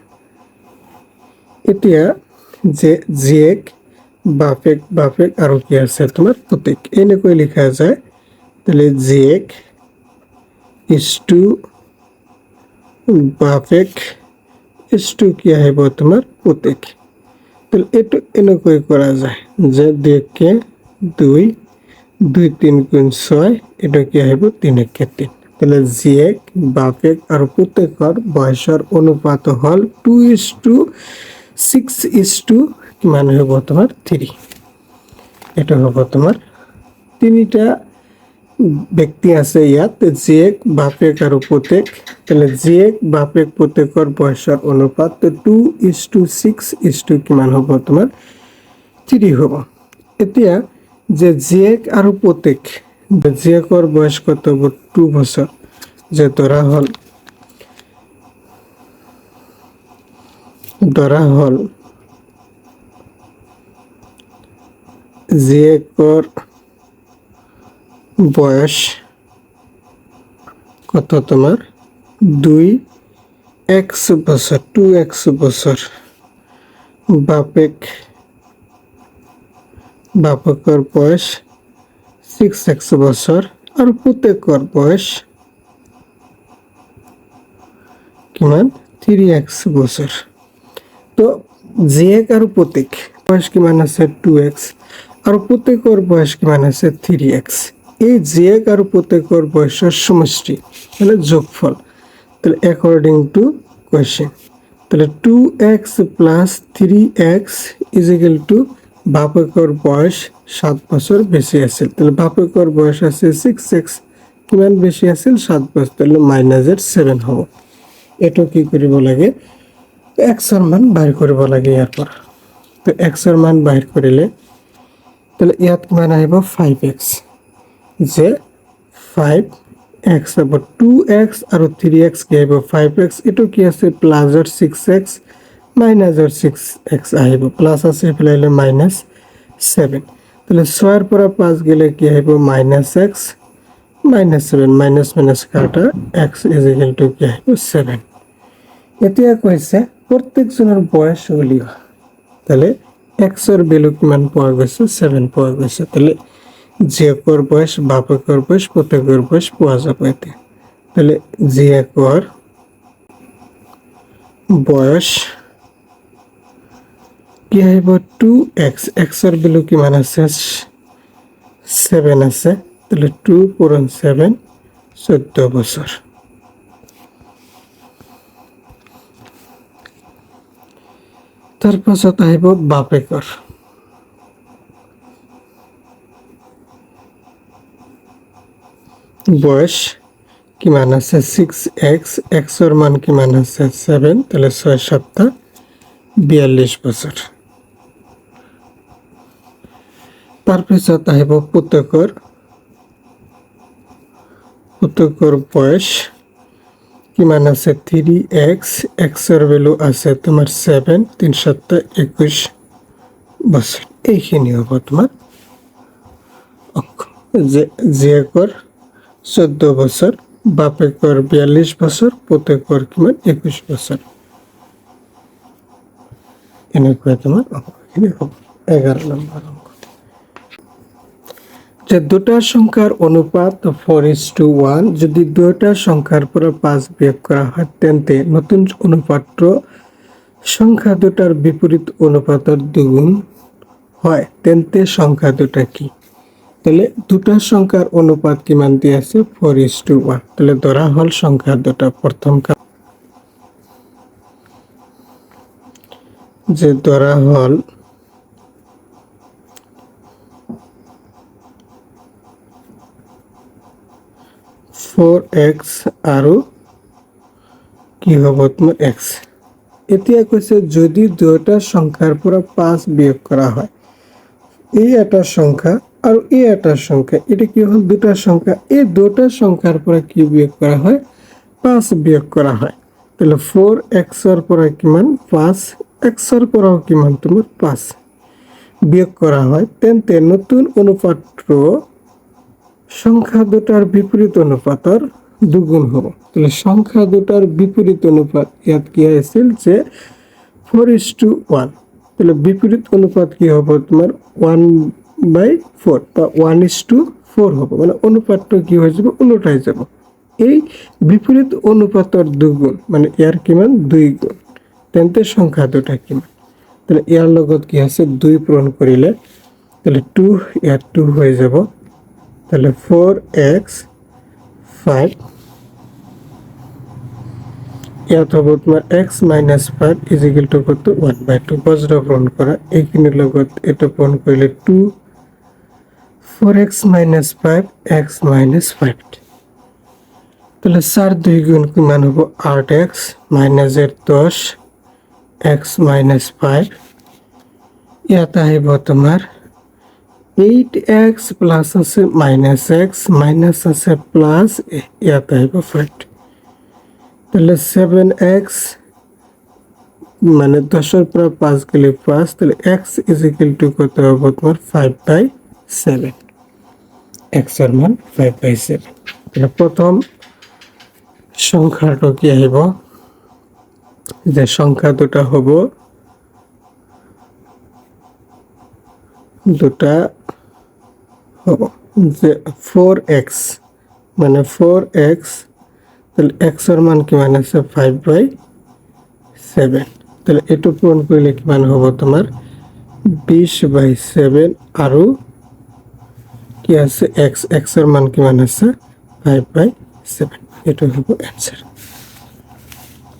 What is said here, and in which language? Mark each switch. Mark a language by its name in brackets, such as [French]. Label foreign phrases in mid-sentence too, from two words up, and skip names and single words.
[Assamese] এতিয়া যে জীয়েক বাপেক আৰু কি আছে তোমার? পুতেক, এনেকৈ লিখা যায়। তাহলে জীয়েক [English] is to [Assamese] বাপেক [English] is to [Assamese] কি আহিব? তোমার পুতেক। তাহলে এটো এনেকৈ করা যায় যে 2 2 2 3 গুণ 6, এটা কি আহিব? 3 1 3। তাহলে জীয়েক বাপেক আর পুতেকৰ বয়সৰ অনুপাত হল 2:6 কিমান হব? তোমার 3। এটা হব তোমার তিনিটা ব্যক্তি আছে ইয়াত, জীয়েক বাপেক আৰু পুতেক। তাহলে জীয়েক বাপেক পুতেকৰ বয়সৰ অনুপাত 2:6 কিমান হব? তোমার 3 হব। এতিয়া যে জীয়েক আৰু পুতেক, জীয়েকৰ বয়স কত হব? 2 বছর। যে ধরা হল জীয়েকৰ বয়স কত তোমার? 2x বছর, 2x বছর। বাপেক বাপেকৰ বয়স 6x বছর আর পুতেকৰ বয়স কিমান 3x বছর। তো জিয়েক আর পুতেক বয়স কিমান আছে 2x আর পুতেকৰ বয়স কিমান আছে 3x। এই জিয়েক আর পুতেকৰ বয়সের সমষ্টি মানে যোগফল। তাহলে [English] according to question [Assamese] তাহলে 2x প্লাস 3x [English] is equal to [Assamese] বাপেকৰ বয়স 7 বছর বেশি আছে। তাহলে বাপেকৰ বয়স আছে 6x কিমান বেশি আছে 7 বছর, তাহলে মাইনাসের 7 হব। এটা কি কৰিব লাগে x এর মান বাইর কৰিব লাগে ইয়াৰ পৰা। তো x এর মান বাইর কৰিলে তাহলে ইয়াত কিমান আহিব 5x যে 5x হ'ব 2x আৰু 3x কি আহিব 5x এটো কি আছে প্লাসৰ 6x মাইনাসৰ 6x আহিব প্লাস আছে এফালে মাইনাস 7। তাহলে 6 এর পৰা 5 গেলে কি আহিব -x -7 মাইনাস মাইনাস কাটা x [English] is equal to [Assamese] কি আহিব 7। এতিয়া কৈছে প্ৰত্যেকজনৰ বয়স উলিওৱা। তাহলে x এর ভ্যালু কিমান পোৱা গৈছে 7 পোৱা গৈছে। তাহলে জিয়েকৰ বয়স বাপেকৰ বয়স পুতেকৰ বয়স পোৱা যাব এতিয়া। তাহলে জিয়েকৰ বয়স কি আহিব 2x x এর ভ্যালু কিমান আছে 7 আছে। তাহলে 2 পূরণ 7 14 বছর। তারপাছত আহিব বাপেকৰ বয়স কিমান আছে 6x x এর মান কিমান আছে 7 তাহলে 6 7 42 বছর। তারপিছত আহিব পুতেকৰ বয়স কিমান আছে 3x x এর ভ্যালু আছে তোমার 7 3 7 21 বছর। এইখিনি হ'ব তোমার অঙ্ক। জিয়েকৰ 14 বছর বাপেকৰ 42 বছর পুতেকৰ কিমান 21 বছর। এনেকুৱা তোমার অঙ্কখিনি হ'ব 11 নম্বর অঙ্ক। যে দুটা সংখ্যার অনুপাত 4:1 যদি দুটা সংখ্যার পৰা 5 বিয়োগ করা হয় তেন্তে নতুন অনুপাত্র সংখ্যা দুটার বিপরীত অনুপাতের দ্বিগুণ হয় তেন্তে সংখ্যা দুটা কি। তাহলে দুটা সংখ্যার অনুপাত কিমান দিয়ে আছে 4:1। তাহলে ধরা হল সংখ্যা দুটা প্রথম যে ধরা হল 4x আৰু কি হ'ব তোমাৰ x। এতিয়া কৈছে যদি দুটা সংখ্যাৰ পৰা 5 বিয়োগ কৰা হয় এই এটা সংখ্যা আৰু এই এটা সংখ্যা এটা কি হল দুটা সংখ্যা এই দুটা সংখ্যাৰ পৰা কি বিয়োগ কৰা হয় 5 বিয়োগ কৰা হয়। তাহলে 4x এর পৰা কিমান 5x এর পৰাও কিমান তোমাৰ 5 বিয়োগ কৰা হয় তেন্তে নতুন অনুপাত্র সংখ্যা দুটার বিপরীত অনুপাতের দুগুণ হব। তাহলে সংখ্যা দুটার বিপরীত অনুপাত ইয়াত কি আছিল যে 4:1। তাহলে বিপরীত অনুপাত কি হব তোমার 1/4 বা 1:4 হব মানে অনুপাতটা কি হয়ে যাব উল্টাই যাব। এই বিপরীত অনুপাতের দুগুণ মানে ইয়ার কিমান 2 গুণ তেন্তে সংখ্যা দুটা কিমান। তাহলে ইয়ার লগত কি আছে 2 পূরণ করিলে তাহলে 2 ইয়ার 2 হয়ে যাব। তাহলে 4x 5 ইয়াত হ'ব তোমাৰ x - 5 [English] is equal to [Assamese] কত 1/2 বজ্ৰ পূৰণ কৰা এইখিনিৰ লগত এটা পূৰণ কৰিলে 2 4x - 5 x - 5। তাহলে 4 2 গুণ কিমান হ'ব 8x মাইনাসের 10 x - 5 ইয়াত আহিব তোমাৰ 8x প্লাস আছে -x মাইনাস আছে প্লাস ইয়াত আহিব 5। তাহলে 7x মানে 10 এর পৰা 5 গেলে 5 তাহলে x [English] is equal to [Assamese] কত হবে তোমার 5/7 x এর মান 5/7। তাহলে প্রথম সংখ্যাটা কি আহিব যে সংখ্যা দুটা হব দুটা হব যে 4x মানে 4x, তাহলে x এর মান কিমান আছে 5/7, তাহলে এটু পূরণ করলে কিমান হব তোমার 20/7 আৰু কি আছে x এর মান কিমান আছে 5/7, এটু হব অ্যান্সার।